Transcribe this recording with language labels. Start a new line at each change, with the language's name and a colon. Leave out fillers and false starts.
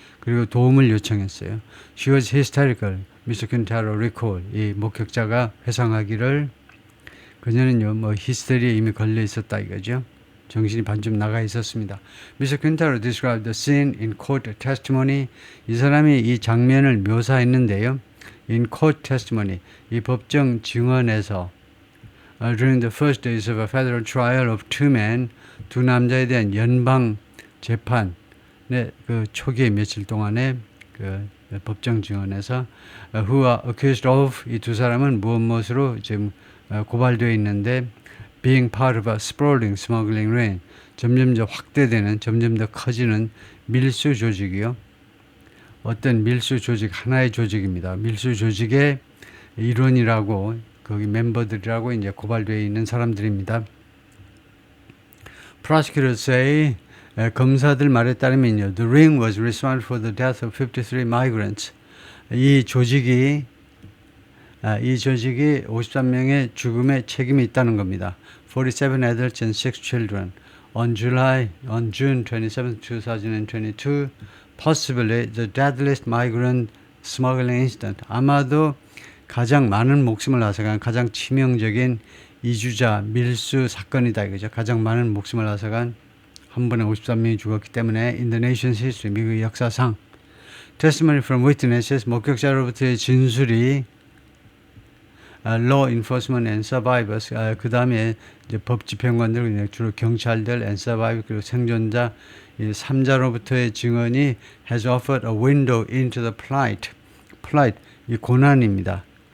Korean: 그리고 도움을 요청했어요.
English: She was hysterical. Mr. Quintero recalled.
Korean: 이 목격자가 회상하기를, 그녀는요, 히스테리에 이미 걸려 있었다 이거죠. 정신이 반쯤 나가 있었습니다.
English: Mr. Quintero described the scene in court testimony.
Korean: 이 사람이 이 장면을 묘사했는데요.
English: In court testimony,
Korean: 이 법정 증언에서
English: during the first days of a federal trial of two men,
Korean: 두 남자에 대한 연방 재판의 그 초기의 며칠 동안에 그 법정 증언에서
English: who are accused of,
Korean: 이 두 사람은 무엇으로 지금 고발되어 있는데,
English: being part of a sprawling smuggling ring,
Korean: 점점 더 확대되는, 점점 더 커지는 밀수 조직이요. 어떤 밀수 조직, 하나의 조직입니다. 밀수 조직의 일원이라고, 거기 멤버들이라고 이제 고발되어 있는 사람들입니다.
English: Prosecutors say,
Korean: 검사들 말에 따르면요,
English: the ring was responsible for the death of 53 migrants.
Korean: 이 조직이 53명의 죽음에 책임이 있다는 겁니다.
English: 47 adults and 6 children. On June 27, 2022, possibly the deadliest migrant smuggling incident.
Korean: 아마도 가장 많은 목숨을 앗아간 가장 치명적인 이주자 밀수 사건이다 이거죠. 가장 많은 목숨을 앗아간, 한 번에 53명이 죽었기 때문에
English: in the nation's history,
Korean: 미국의 역사상.
English: Testimony from witnesses,
Korean: 목격자로부터의 진술이
English: law enforcement and survivors,
Korean: 그 다음에 이제 법 집행관들, 주로 경찰들
English: and survivors,
Korean: 그리고 생존자, 이 3자로부터의 증언이
English: has offered a window into the plight,
Korean: 이 고난입니다.